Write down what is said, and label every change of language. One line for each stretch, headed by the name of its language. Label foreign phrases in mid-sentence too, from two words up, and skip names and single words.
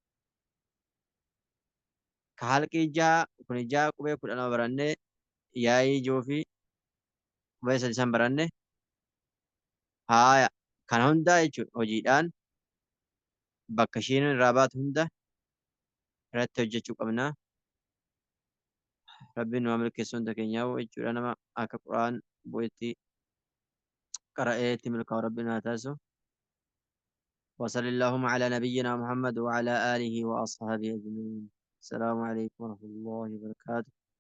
Oromo: Ka halqii ja'a kun ja'a qubee 12 barannee yaa'ii ijoo fi qubee 3 baranne haaya kana hundaa jechuudha hojiidhaan bakka ishiin irraa baatu hunda irratti hojjechuu qabna. Rabbiin nu milkeessu hunda keenyaa jechuudha nama akka quraan bu'etti qara'ee itti milkaa'u rabbiin haa taasisu.
Arabic: وصلى اللهم على نبينا محمد وعلى آله وأصحابه أجمعين. السلام عليكم ورحمة الله وبركاته.